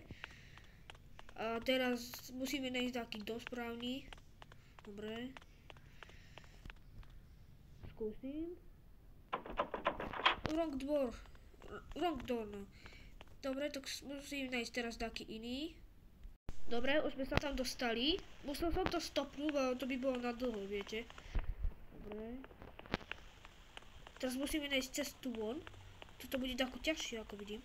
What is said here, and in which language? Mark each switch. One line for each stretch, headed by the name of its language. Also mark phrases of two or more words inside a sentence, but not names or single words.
Slovak: A teraz musíme nájsť takýto správny. Dobre. Skúsim.
English: Wrong door, no.
Slovak: Dobre, tak musím nájsť teraz taký iný. Dobre, už sme sa tam dostali. Musel som to stopnúť, ale to by bolo na dlho, viete. Dobre. Teraz musíme nájsť cestu von. Toto bude tako ťažšie, ako vidím.